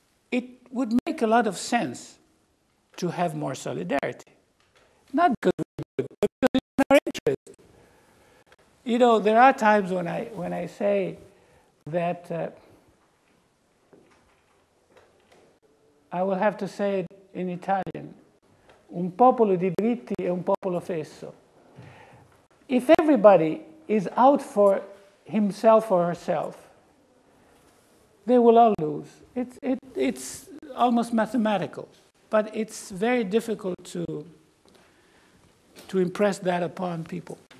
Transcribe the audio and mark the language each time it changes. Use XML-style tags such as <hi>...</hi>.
<en>It would make a lot of sense to have more solidarity. Not because we're good, but because it's in our interest. You know, there are times when I say that I will have to say it in Italian.</en> <it>Un popolo di diritti è un popolo fesso.</it> <en>If everybody is out for himself or herself, they will all lose. It's almost mathematical, but it's very difficult to impress that upon people.</en>